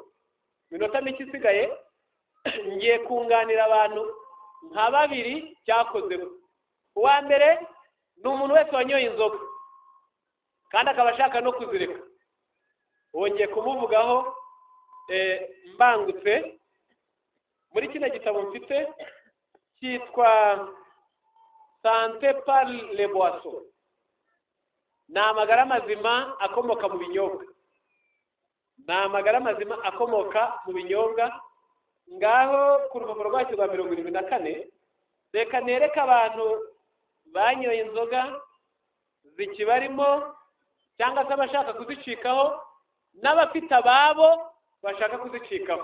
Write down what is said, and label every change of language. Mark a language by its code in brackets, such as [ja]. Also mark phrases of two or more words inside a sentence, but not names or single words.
[rw] Minota mike isigaye ngiye kunganira abantu nka 2 cyakozeho. Uwa mbere ni umuntu wese wanyoye inzoga kandi akaba ashaka no kuzireka. Wongeye kumuvugaho mbangutse muri kino gitabo mfite cyitwa Santé par les boissons. Ni amagara mazima akomoka mu binyobwa. Ngaho ku rupapuro rwacyo rwa 74 reka nereka abantu banyoye inzoga zikibarimo cyangwa se abashaka kuzicikaho n'abafite ababo bashaka kuzicikaho.